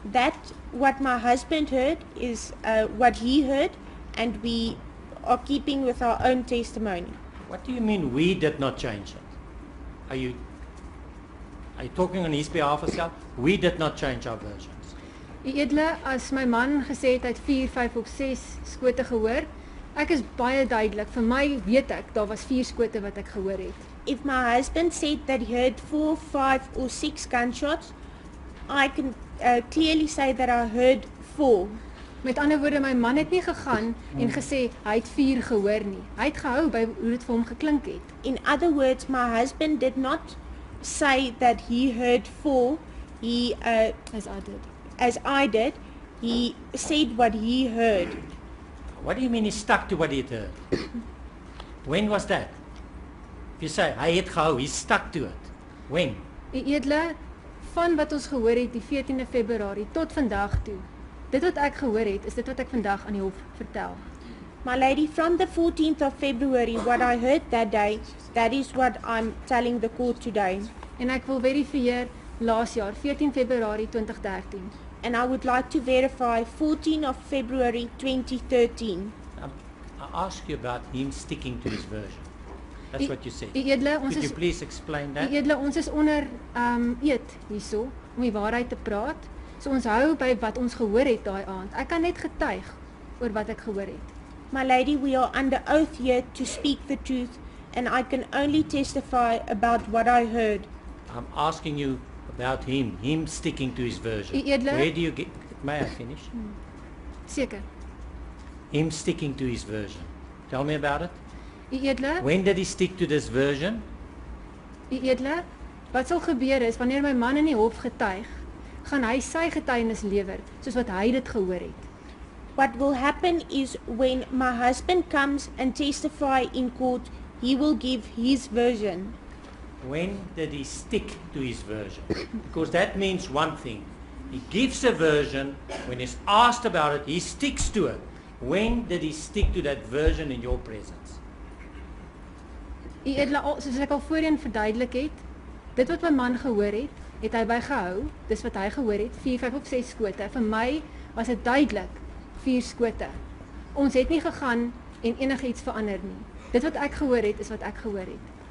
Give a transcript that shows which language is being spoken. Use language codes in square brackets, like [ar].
[en] That what my husband heard is what he heard, and we are keeping with our own testimony. What do you mean we did not change it? Are you talking on his behalf as well? We did not change our versions. [af] U edele, as my man gesê het hy het 4, 5 of 6 skote gehoor, ek is baie duidelik. Vir my weet ek daar was 4 skote wat ek gehoor het. [en] If my husband said that he heard 4, 5 or 6 gunshots, I can clearly say that I heard 4. [af] Met ander woorde, my man het nie gegaan en gesê hy het 4 gehoor nie. Hy het gehou by hoe dit vir hom geklink het. [en] In other words, my husband did not say that he heard 4. He, as I did, he said what he heard. What do you mean he stuck to what he heard? When was that? If you say [af] hy het gehou, [en] he stuck to it. When? [af] U edele, van wat ons gehoor het die 14de Februarie tot vandag toe. Dit wat ek gehoor het, is dit wat ek vandag aan die hof vertel. [en] My lady, from the 14th of February, what I heard that day, that is what I'm telling the court today. [af] En ek wil verifieer laas jaar, 14 Februarie 2013. [en] And I would like to verify 14 of February 2013. I asked you about him sticking to his version. That's what you said. [af] U edele, ons [en] Could you [af] is [en] please explain [af] U [en] that? [af] edele, ons is onder eed hierso om die waarheid te praat. So ons hou by wat ons gehoor het daai aand. Ek kan net getuig oor wat ek gehoor het. [en] My lady, we are under oath here to speak the truth, and I can only testify about what I heard. I'm asking you about him sticking to his version. [af] U edele- [en] Where do you get, may I finish? [af] Seker. [en] Him sticking to his version. Tell me about it. U edele, When did he stick to this version? [af] u edele, wat sal gebeur is wanneer my man in die hof getuig, gaan hy sy getuienis lewer soos wat hy dit gehoor het. [en] What will happen is when my husband comes and testify in court, he will give his version. When did he stick to his version? Because that means one thing. He gives a version. When he's asked about it, he sticks to it. When did he stick to that version in your presence? [af] U edele, soos ek al voorheen verduidelik het, dit wat my man gehoor het, het hy bygehou. Dis wat hy gehoor het, 4, 5 of 6 skote. Vir my was dit duidelik 4 skote. Ons het nie gegaan en enigiets verander nie. Dit wat ek gehoor het, is wat ek gehoor het.